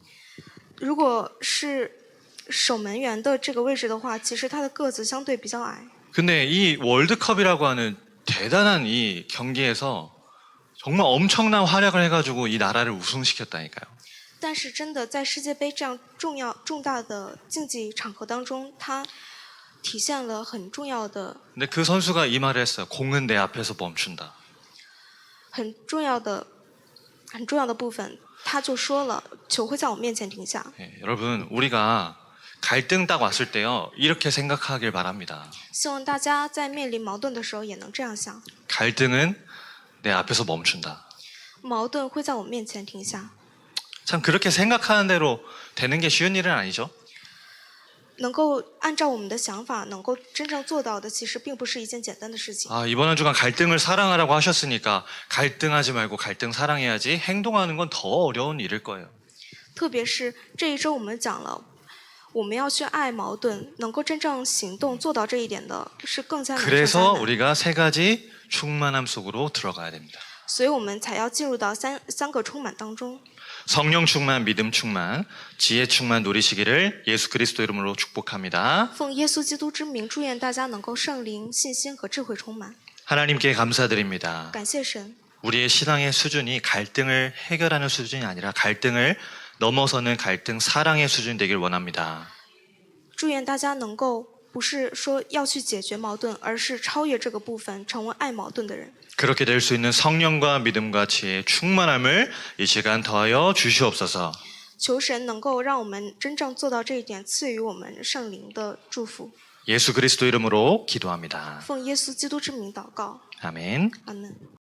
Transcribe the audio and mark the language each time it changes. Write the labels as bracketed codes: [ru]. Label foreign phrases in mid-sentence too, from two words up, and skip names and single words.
[zh] 如果是守门员的这个位置的话，其实他的个子相对比较矮。 [ko] 근데 이 월드컵이라고 하는 대단한 이 경기에서 정말 엄청난 활약을 해가지고 이 나라를 우승시켰다니까요. [zh] 但是真的在世界杯这样重大的竞技场合当中，他体现了很重要的 [ko] 근데 그 선수가 이 말을 했어요. 공은 내 앞에서 멈춘다. [zh] 很重要的部分，他就说了，球会在我面前停下。 [ko] 예, 여러분 우리가 갈등 딱 왔을 때요 이렇게 생각하길 바랍니다. [zh] 希望大家在面临矛盾的时候也能这样想， [ko] 갈등은 내 앞에서 멈춘다. [zh] 矛盾会在我面前停下。 [ko] 참 그렇게 생각하는 대로 되는 게 쉬운 일은 아니죠. [zh] 能够按照我们的想法能够真正做到的，其实并不是一件简单的事情。 [ko] 아, 이번 한 주간 갈등을 사랑하라고 하셨으니까 갈등하지 말고 갈등 사랑해야지 행동하는 건 더 어려운 일일 거예요. [zh] 特别是这一周我们讲了，我们要去爱矛盾，能够真正行动做到这一点的，是更加难上加 [ko] 그래서 [zh] 难。 [ko] 우리가 세 가지 충만함 속으로 들어가야 됩니다. [zh] 所以我们才要进入到三个充满当中。 [ko] 성령 충만, 믿음 충만, 지혜 충만 누리시기를 예수 그리스도 이름으로 축복합니다. [zh] 奉耶稣基督之名，祝愿大家能够圣灵、信心和智慧充满。 [ko] 하나님께 감사드립니다. [zh] 感谢神， [ko] 우리의 신앙의 수준이 갈등을 해결하는 수준이 아니라 갈등을 넘어서는 갈등 사랑의 수준이 되길 원합니다. [zh] 祝愿大家能够不是说要去解决矛盾，而是超越这个部分，成为爱矛盾的人。 [ko] 그렇게 될 수 있는 성령과 믿음과 지혜의 충만함을 이 시간 더하여 주시옵소서. [zh] 求神能够让我们真正做到这一点，赐予我们圣灵的祝福。 [ko] 예수 그리스도 이름으로 기도합니다. [zh] 奉耶稣基督之名祷告， [ko] 아멘. [zh] 阿门。